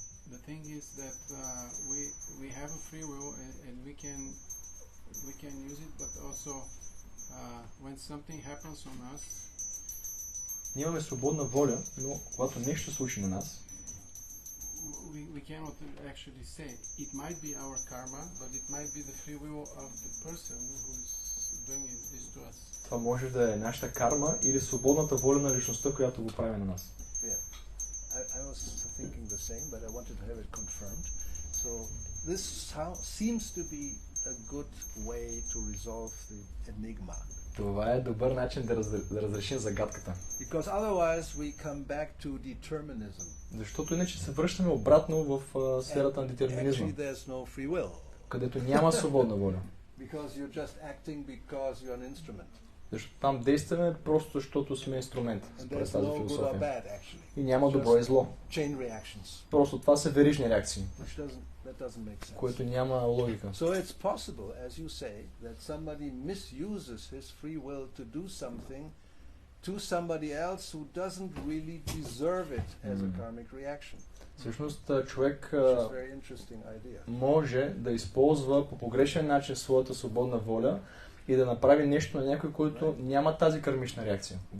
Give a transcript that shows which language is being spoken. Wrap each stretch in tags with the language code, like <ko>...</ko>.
<en>The thing is that we have a free will and we can use it, but also when something happens on us,</en> <bg>Ние имаме свободна воля, но когато нещо случи на нас,</bg> <en>we cannot actually say. It might be our karma, but it might be the free will of the person who is doing this to us.</en> <bg>Това може да е нашата карма или свободната воля на личността, която го прави на нас.</bg> <en>I was thinking the same, but I wanted to have it confirmed. So this seems to be a good way to resolve the enigma.</en> <bg>Това е добър начин да разрешим загадката.</bg> <en>Because otherwise we come back to determinism.</en> <bg>Защото иначе се връщаме обратно в сферата на детерминизма,</bg> <en>Actually there's no free will.</en> <bg>където няма свободна воля.</bg> <en>Because you're just acting because you're an instrument.</en> <bg>Защото там действаме просто защото сме инструмент,</bg> <en>And</en> <bg>според</bg> <en>there's</en> <bg>тази</bg> <en>no good or</en> <bg>философия.</bg> <en>bad actually.</en> <bg>И няма добро и зло.</bg> <en>Chain reactions.</en> <bg>Просто това са верижни реакции,</bg> <en>That doesn't make sense.</en> <bg>което няма логика.</bg> <en>So it's possible, as you say, that somebody misuses his free will to do something to somebody else who doesn't really deserve it as a karmic reaction.</en> <bg>Всъщност човек</bg> <en>Which is a very interesting idea.</en> <bg>може да използва по погрешен начин своята свободна воля и да направи нещо на някой, който няма тази кармична реакция.</bg>